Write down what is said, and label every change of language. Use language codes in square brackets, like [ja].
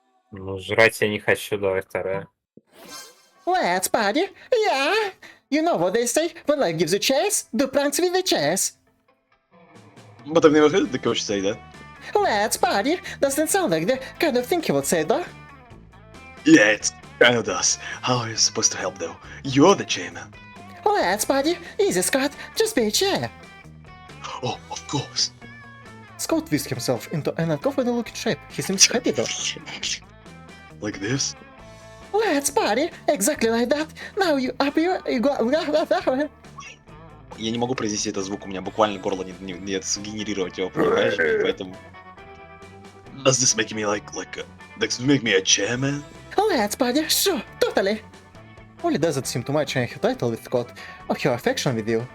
[ru] ну, жрать я не хочу, давай вторая. [en] Let's party! Yeah! You know what they say, when life gives you chairs, do pranks with the chairs. But I've never heard the coach say that. Let's party! Doesn't sound like the kind of thing he would say, though. Yeah, it kinda does. How are you supposed to help though? You're the chairman. Let's party! Easy, Scott, just be a chair. Oh, of course. Scott whisked himself into an uncomfortable looking shape. He seems happy though. Like this? Let's party! Exactly like that! Now you up here, you go... [ru] Я не могу произнести этот звук, у меня буквально горло нет сгенерировать его, понимаешь? Поэтому... [en] Does this make me does this make me a chairman? Let's party! Sure, totally! Polly doesn't seem to match her title with Scott or her affection with you.